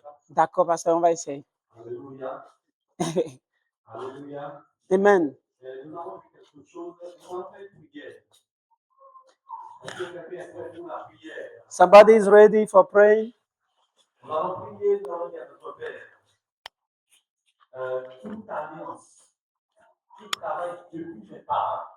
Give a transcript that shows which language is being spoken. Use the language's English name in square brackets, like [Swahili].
[French] D'accord, pasteur, on va essayer. Alléluia. Alléluia. Amen. Nous avons vu quelque chose, nous avons fait une prière. Est-ce que quelqu'un est prêt pour la prière? [English] Somebody is ready for praying. [French] Nous allons prier, nous allons dire à notre Père. Toute alliance qui travaille depuis mes parents.